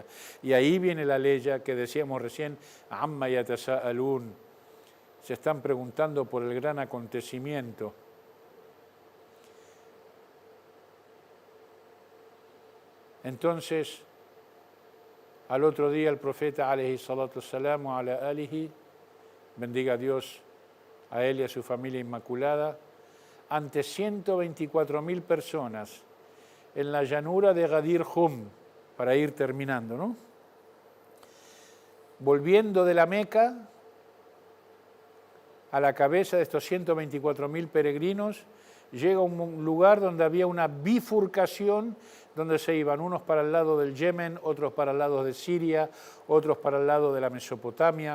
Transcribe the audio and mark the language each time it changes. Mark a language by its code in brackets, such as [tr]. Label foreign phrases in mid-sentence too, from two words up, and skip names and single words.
[es] Y ahí viene la ley que decíamos recién, [ar] عم يتساءلون. [es] Se están preguntando por el gran acontecimiento. Entonces, al otro día el profeta, [ar] عليه الصلاة والسلام، وعلى آله, [es] bendiga a Dios a él y a su familia inmaculada, ante 124.000 personas en la llanura de Ghadir Hum, para ir terminando, ¿no? Volviendo de la Meca, a la cabeza de estos 124.000 peregrinos, llega a un lugar donde había una bifurcación, donde se iban unos para el lado del Yemen, otros para el lado de Siria, otros para el lado de la Mesopotamia.